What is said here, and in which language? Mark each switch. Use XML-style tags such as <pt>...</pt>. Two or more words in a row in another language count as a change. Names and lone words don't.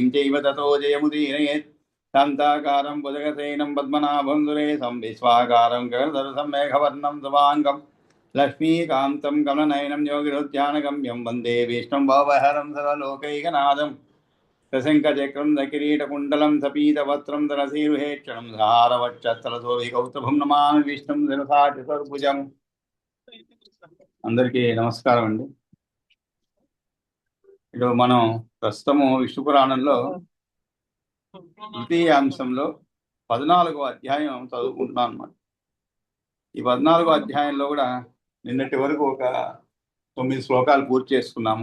<sa>चैव ततो जयमुदीरयेत् शान्ताकारं भुजगसेनं पद्मनाभं सुरेशं विश्वाकारं गगनसदृशं मेघवर्णं शुभाङ्गं लक्ष्मीकान्तं कमलनयनं योगिरुध्यानगम्यं वन्दे विष्णुं भवहरं सर्वलोकैकनाथं सशङ्खचक्रं सकिरीटकुण्डलं सपीतवस्त्रं धरसीरुहेक्षणं सहारवक्षस्थलशोभिकौस्तुभं नमामि विष्णुं धनुषाचतुर्भुजम्</sa> <te>అందరికీ నమస్కారం అండి. ఇప్పుడు మనం ప్రస్తుతము విష్ణు పురాణంలో ద్వితీయ అంశంలో 14వ అధ్యాయం చదువుకుంటున్నాం అన్నమాట. ఈ 14వ అధ్యాయంలో కూడా నిన్నటి వరకు ఒక 9 శ్లోకాలు పూర్తి చేసుకున్నాము.</te>